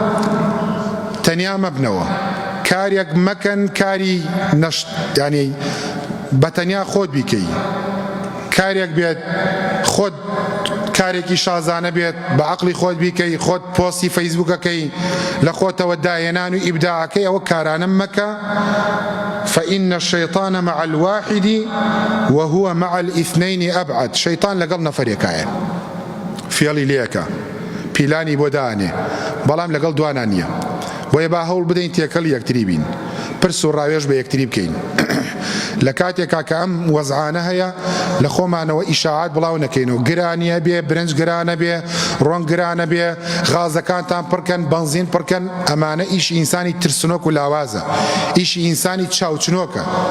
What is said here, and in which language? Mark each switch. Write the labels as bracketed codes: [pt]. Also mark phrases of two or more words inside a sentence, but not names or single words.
[ckb] تەنیا مەبنەوە کارێک مەکەن کاری ینی بەتەنیا خۆت بیکەی کارێک بێت خۆت کارێکی شازانە بێت بە عەقڵی خۆت بیکەی خۆت پۆستی فەیسبووکەکەی لە خۆتەوە داهێنان و ئیبداعەکەی ئەوە کارانە مەکە [ar] فإن الشيطان مع الواحد وهو مع الاثنين أبعد [ckb] شيطان لەگەڵ نەفەرێکایە فێڵی لێەکە پیلانی بۆ دانێ بەڵام لەگەڵ دوانان نییە بۆیە با هەوڵ بدەین تێکەڵ یەکتری بین پرس و ڕاوێژ بە یەکتری بکەین لە کاتێکا کە ئەم وەزعانە هەیە لە خۆمانەوە ئیشاعات بڵاو نەکەینەوە گرانیە بێ برنج گرانە بێ ڕۆن گرانە بێ غازەکانتان پڕکەن بەنزین پڕکەن ئەمانە ئیشی ئینسانی ترسنۆک و لاوازە ئیشی ئینسانی چاوچنۆکە